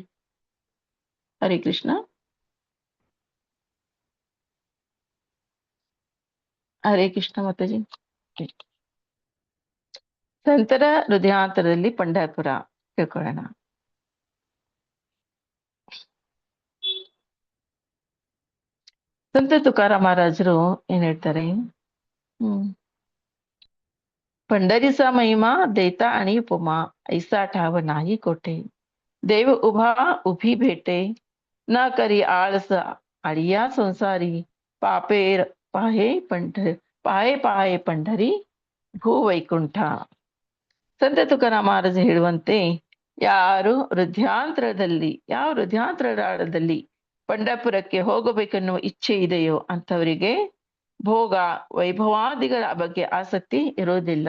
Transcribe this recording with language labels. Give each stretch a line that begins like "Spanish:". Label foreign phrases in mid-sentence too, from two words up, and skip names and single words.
Kannada: ಹರೇ ಕೃಷ್ಣ. ಹರೇ ಕೃಷ್ಣ ಮಾತಾಜಿ. ಸಂತರ ಹೃದಯಾಂತರದಲ್ಲಿ ಪಂಢರಪುರ ತಿಳ್ಕೊಳ್ಳೋಣ. ಸಂತ ತುಕಾರಾಮ ಮಹಾರಾಜರು ಏನ್ ಹೇಳ್ತಾರೆ,
Marathi: पंढरीचा महिमा देता आणि उपमा ऐसा ठाव नाही कोठे. देव उभा उभी भेटे न करी आळस आळिया संसारी. पापेर पाहे पंढरी भू वैकुंठ.
Kannada: ಸಂತ ತುಕಾರಾಮ ಮಹಾರಾಜ ಹೇಳುವಂತೆ ಯಾರು ಹೃದಯಾಂತರದಲ್ಲಿ ಪಂಢರಪುರಕ್ಕೆ ಹೋಗಬೇಕೆನ್ನುವ ಇಚ್ಛೆ ಇದೆಯೋ ಅಂಥವರಿಗೆ ಭೋಗ ವೈಭವಾದಿಗಳ ಬಗ್ಗೆ ಆಸಕ್ತಿ ಇರೋದಿಲ್ಲ.